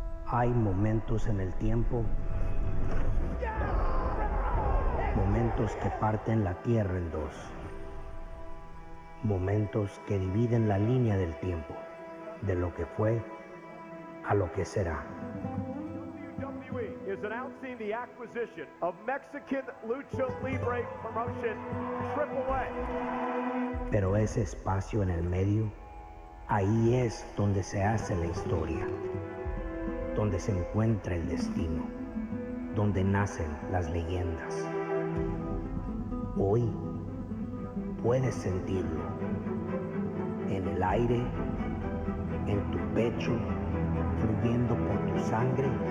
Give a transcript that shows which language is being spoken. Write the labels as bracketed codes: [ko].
[es] Hay momentos en el tiempo, momentos que parten la Tierra en dos, momentos que dividen la línea del tiempo, de lo que fue a lo que será. [en] WWE is announcing the acquisition of Mexican Lucha Libre promotion AAA. [es] Pero ese espacio en el medio, ahí es donde se hace la historia, donde se encuentra el destino, donde nacen las leyendas. Hoy puedes sentirlo en el aire, en tu pecho, fluyendo por tu sangre.